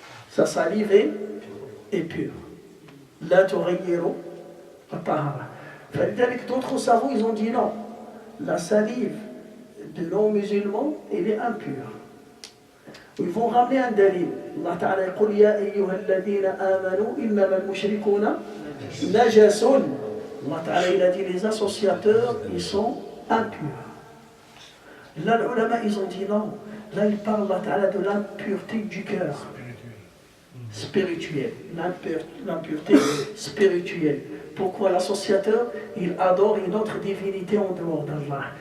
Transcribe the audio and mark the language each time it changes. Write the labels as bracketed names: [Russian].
[French] Sa salive est pure. [Arabic] La tughayyiru at-tahara. [French] Avec d'autres savants, ils ont dit non. La salive de non-musulmans, elle est impure. Ils vont ramener un dalil. [Arabic] Allah Ta'ala يقول يا أيها الذين آمنوا إنما المشركون نجس. [French] Allah Ta'ala il a dit les associateurs, ils sont impurs. Là, les ulama, ils ont dit non. Là, il parle Allah Ta'ala de l'impureté du cœur. Spirituelle. L'impureté spirituelle. Pourquoi l'associateur, il adore une autre divinité en dehors d'Allah?